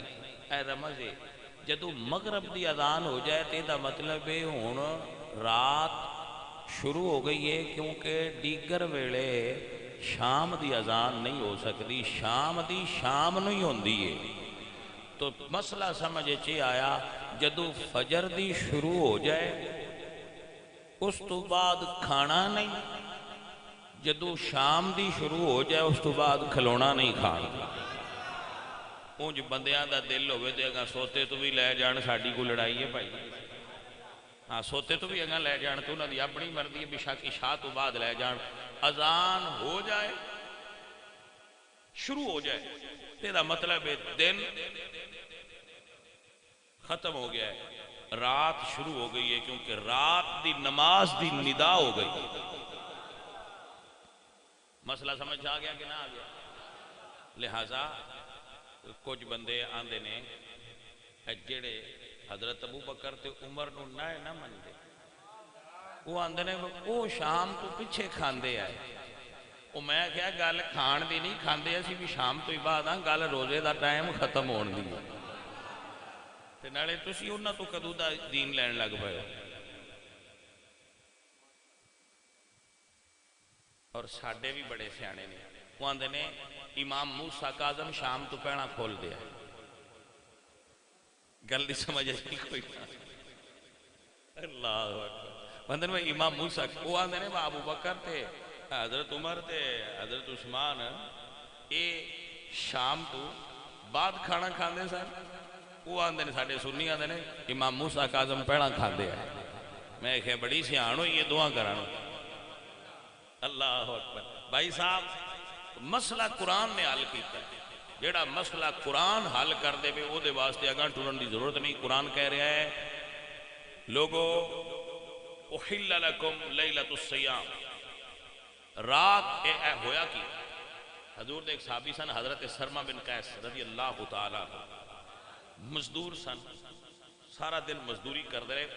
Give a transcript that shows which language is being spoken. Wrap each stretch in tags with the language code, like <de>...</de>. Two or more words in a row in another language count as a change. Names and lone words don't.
<pa>اے رمز ہے جدو مغرب دی اذان ہو جائے تے دا مطلب ہے ہن رات شروع ہو گئی ہے، کیونکہ دیگر ویلے شام دی اذان نہیں ہو سکتی، شام دی شام نو ہی ہوندی ہے۔ تو مسئلہ سمجھ چے آیا، جدو فجر دی شروع ہو جائے اس تو بعد کھانا نہیں، جدو شام دی شروع ہو جائے اس تو بعد کھلونا نہیں کھانا۔ اونج بندیاں دا دل ہوئے تے اگاں سوتے تو بھی لے جان، ساڈی کو لڑائی ہے بھائی، ہاں سوتے تو بھی اگاں لے جان، تو انہاں دی اپنی مرضی ہے، بشک عشاء تو بعد لے جان۔ اذان ہو جائے شروع ہو جائے تیرا مطلب ہے دن ختم ہو گیا ہے، رات شروع ہو گئی ہے، کیونکہ رات دی نماز دی ندا ہو گئی۔ مسئلہ سمجھ آ گیا کہ نہ آ گیا؟ لہذا کچھ بندے آندے نے جڑے حضرت ابو بکر تے عمر نو نہ مندے، وہ آندے نے وہ شام تو پیچھے کھاندے آئے۔ وہ میں کہا گل کھان دی نہیں، کھاندے اسی بھی شام تو ہی بعد ہاں، گل روزے دا ٹائم ختم ہون دی تے نالے تسی انہاں تو کدوں دا دین لین لگ پئے۔ اور ساڈے بھی بڑے سیانے نے، وہ آندے نے امام موسیٰ کاظم شام تو پہنا کھول دیا۔ گل دی سمجھ آئی کوئی نہ؟</pa> <ar>اللہ اکبر۔</ar> <pa>آندے نے امام موسیٰ، وہ آندے نے ابو بکر تے حضرت عمر تے حضرت عثمان اے شام تو بعد کھانا کھاندے سن۔ وہ آندے نے ساڈے سنی آندے نے امام موسیٰ کاظم پہنا کھاندے ہیں۔ میں کہا بڑی سیان ہوئی یہ دعا کرانو۔</pa> <ar>اللہ اکبر۔</ar> <pa>بھائی صاحب مسئلہ قرآن نے حل کیتا ہے، جیڑا مسئلہ قرآن حل کر دے بے او دے واسطے اگاں ٹرن دی ضرورت نہیں۔ قرآن کہہ رہا ہے لوگو</pa> <ar>احل لکم لیلۃ الصیام،</ar> <pa>رات اے ہویا کی حضور دے ایک صحابی سن حضرت سرما بن قیس</pa> <ar>رضی اللہ تعالیٰ عنہ،</ar> <pa>مزدور سن سارا دن مزدوری کرتے رہے.</pa>